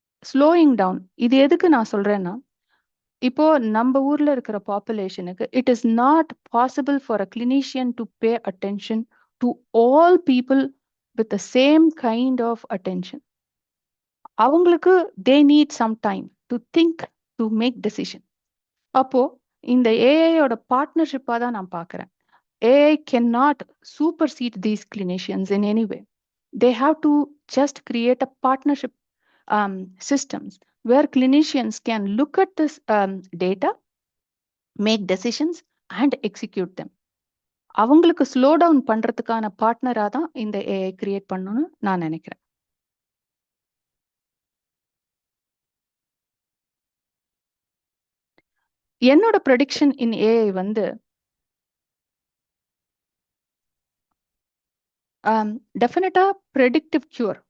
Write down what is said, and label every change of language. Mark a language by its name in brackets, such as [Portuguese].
[English] slowing down, [Tamil] இது எதுக்கு நான் சொல்றேன்னா, இப்போ நம்ம ஊர்ல இருக்கிற பாப்புலேஷனுக்கு [English] It is not possible for a clinician to pay attention to all people with the same kind of attention. [Tamil] அவங்களுக்கு [English] They need some time to think, to make decision. [Tamil] அப்போ இந்த ஏஐயோட பார்ட்னர்ஷிப்பா தான் நான் பார்க்குறேன். [English] AI cannot supersede these clinicians in any way. They have to just create a partnership systems where clinicians can look at this data, make decisions and execute them. [Tamil] அவங்களுக்கு slow down பண்றதுக்கான பார்ட்னரா தான் இந்த AI create பண்ணணும்னு நான் நினைக்கிறேன். என்னோட prediction in AI வந்து டெஃபினட்டா ப்ரெடிக்டிவ் கியூர்.